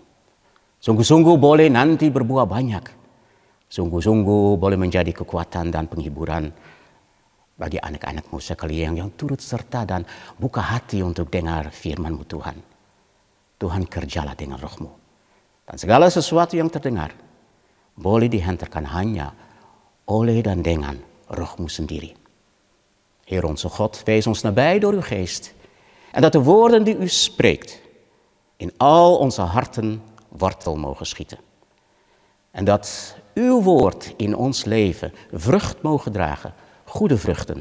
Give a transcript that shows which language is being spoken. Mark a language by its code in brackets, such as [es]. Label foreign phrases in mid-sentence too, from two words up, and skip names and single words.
[id] Sungguh-sungguh boleh nanti berbuah banyak. Sungguh-sungguh boleh menjadi kekuatan dan penghiburan bagi anak-anak-Mu sekalian yang turut serta dan buka hati untuk dengar firman-Mu Tuhan. Tuhan kerjalah dengan roh-Mu. Dan segala sesuatu yang terdengar boleh dihantarkan hanya oleh dan dengan roh-Mu sendiri. [nl] Heer onze God, wees ons nabij door uw geest. En dat de woorden die u spreekt in al onze harten wortel mogen schieten. En dat uw woord in ons leven vrucht mogen dragen, goede vruchten.